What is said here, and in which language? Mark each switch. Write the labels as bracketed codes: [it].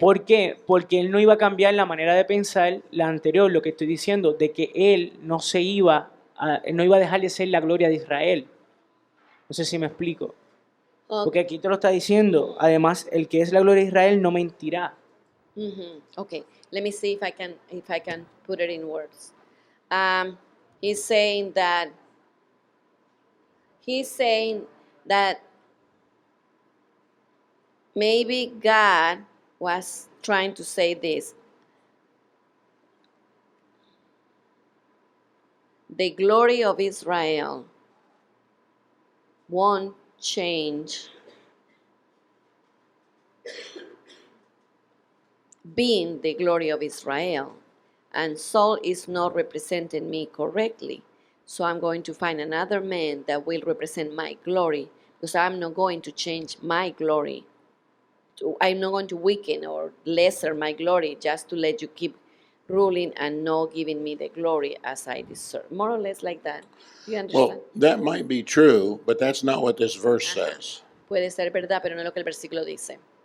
[es] ¿Por qué? Porque él no iba a cambiar la manera de pensar, la anterior, lo que estoy diciendo, de que él no iba a dejar de ser la gloria de Israel. No sé si me explico. Porque aquí te lo está diciendo. Además, el que es la gloria de Israel no mentirá. [en] Okay, let me see if I can put it in words. He's saying that maybe God was trying to say this. The glory of Israel won't change being the glory of Israel, and Saul is not representing me correctly. So I'm going to find another man that will represent my glory, because I'm not going to change my glory. I'm not going to weaken or lesser my glory just to let you keep ruling and not giving me the glory as I deserve. More or less like that. You understand? Well, that might be true, but that's not what this verse says. [es] Puede ser verdad, pero no es lo que el versículo dice.